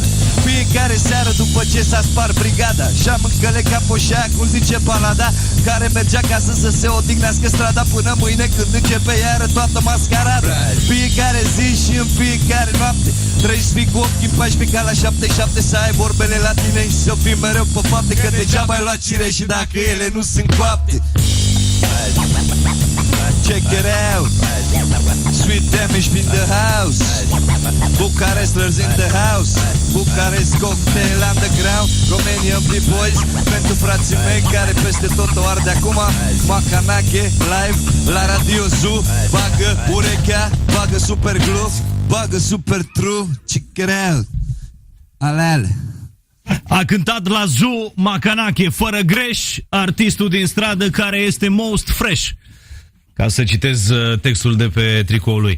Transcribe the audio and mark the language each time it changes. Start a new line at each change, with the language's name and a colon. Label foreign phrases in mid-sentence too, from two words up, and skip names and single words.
Romanian: Fiecare seară după ce s-a spart brigada și-am încălecat poșea, cum zice balada, care mergea acasă să se odihnească strada până mâine când începe iară toată mascarada. Fiecare zi și în fiecare noapte trebuie să fii cu ochii pași ca la 7-7, să ai vorbele la tine și să fii mereu pe fapte, că degeaba ai luat cireși dacă ele nu sunt coapte.
English: Check it out, Sweet Demish in the house, Bucharesters in the house, Bucharest Cocktail Underground, Romanian B-Boys,
Romanian: pentru frații mei care peste tot o arde acum. Macanache live la Radio Zoo, bagă urechea, bagă super glue, bagă
English: super true, check it out.
Romanian: Alele. A cântat la Zoo Macanache, fără greș, artistul din stradă care este
English: most fresh.
Romanian: Ca să citez textul de pe tricoul lui.